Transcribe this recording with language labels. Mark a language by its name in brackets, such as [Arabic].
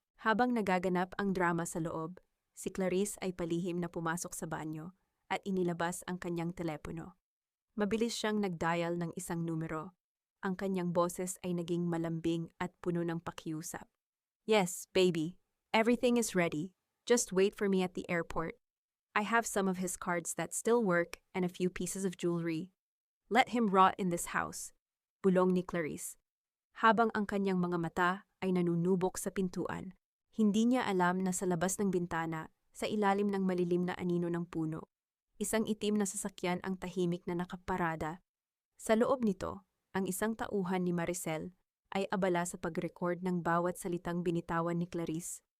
[Filipino] Habang nagaganap ang drama sa loob, si Clarice ay palihim na pumasok sa banyo at inilabas ang kanyang telepono. Mabilis siyang nagdial ng isang numero. Ang kanyang boses ay naging malambing at puno ng pakiusap. [English] "Yes, baby. Everything is ready. Just wait for me at the airport. I have some of his cards that still work and a few pieces of jewelry. Let him rot in this house." [Filipino] Bulong ni Clarice. Habang ang kanyang mga mata ay nanunubok sa pintuan, hindi niya alam na sa labas ng bintana, sa ilalim ng malilim na anino ng puno, isang itim na sasakyan ang tahimik na nakaparada. Sa loob nito, ang isang tauhan ni Maricel ay abala sa pag-record ng bawat salitang binitawan ni Clarice.